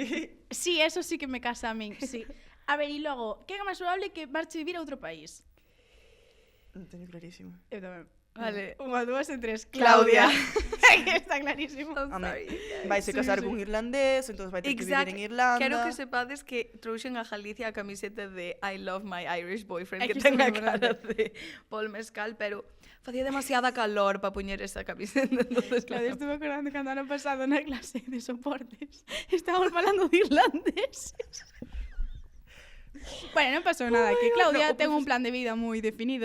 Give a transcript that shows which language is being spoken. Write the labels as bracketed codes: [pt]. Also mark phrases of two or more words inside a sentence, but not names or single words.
[gl] Sí, eso sí que me casa a min, sí. A ver, e logo, quen é máis probable que marche vivir a outro país? Non teño clarísimo. Eu tamén. Vale. Unha, dúas e tres. Claudia. Está clarísimo. Home, vaise casar cun irlandés, entón vai ter que vivir Exacto. en Irlanda. Quero que sepades que trouxen a Galicia a camiseta de [en] I love my Irish boyfriend, [gl] É que que ten isto a é cara verdade. de Paul Mescal, pero facía demasiada calor para poñer esa camiseta, entonces Claudia, estuve acordando cando ano pasado na clase de soportes estábamos falando de irlandeses. Bueno, non pasou nada, que Claudia ten un plan de vida moi definido,